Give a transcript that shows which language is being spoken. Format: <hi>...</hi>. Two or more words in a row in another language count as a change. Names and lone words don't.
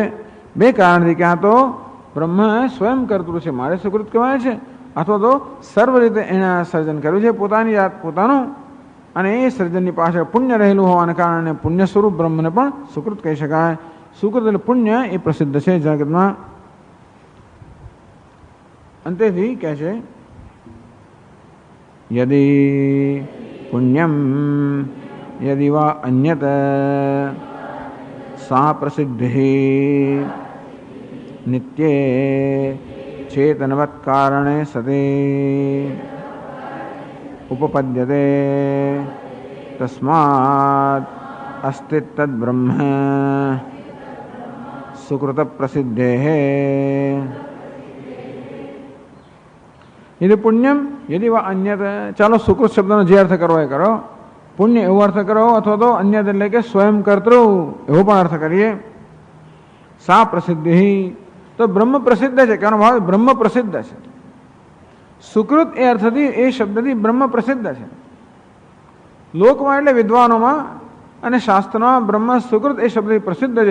<gu>બે કારણથી, ક્યાં તો બ્રહ્મ સ્વયં કર્તૃ છે, મારે સુકૃત કહેવાય છે, અથવા તો સર્વ રીતે એણે સર્જન કર્યું છે પોતાની જાત પોતાનું, અને એ સર્જનની પાછળ પુણ્ય રહેલું હોવાને કારણે પુણ્ય સ્વરૂપ બ્રહ્મને પણ સુકૃત કહી શકાય. સુકૃત એટલે પુણ્ય એ પ્રસિદ્ધ છે જગતમાં. અંતેથી કહે છે</gu> <sa>યદિ પુણ્યમ यदि वा अन्यत सा प्रसिद्धि नित्ये चेतनवत् कारणे सति उपपद्यते तस्मात् अस्ति तद्ब्रह्म सुकृत प्रसिद्धेः। यदि पुण्यम यदि वा अन्यत,</sa> <gu>ચાલો સુકૃત શબ્દનો જે અર્થ કરવો એ કરો, પુણ્ય એવો અર્થ કરો અથવા તો અન્યત એટલે કે સ્વયં કર્તૃ એવો પણ અર્થ કરીએ. સા પ્રસિદ્ધિ, તો બ્રહ્મ પ્રસિદ્ધ છે, કહેવાનો ભાવ બ્રહ્મ પ્રસિદ્ધ છે. સુકૃત એ અર્થથી એ શબ્દથી બ્રહ્મ પ્રસિદ્ધ છે લોકમાં એટલે વિદ્વાનોમાં અને શાસ્ત્રમાં બ્રહ્મ સુકૃત એ શબ્દથી પ્રસિદ્ધ છે.</gu>